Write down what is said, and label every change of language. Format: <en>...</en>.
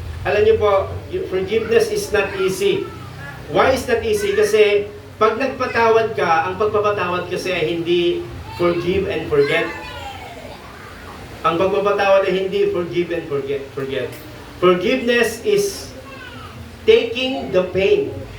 <tl>Alam niyo po,</tl> <en>forgiveness is not easy. Why is not easy?</en> <tl>Kasi pag nagpatawad ka, ang pagpapatawad kasi ay hindi</tl> <en>forgive and forget.</en> <tl>Ang pagpapatawad ay hindi</tl> <en>forgive and forget. Forgiveness is taking the pain.</en>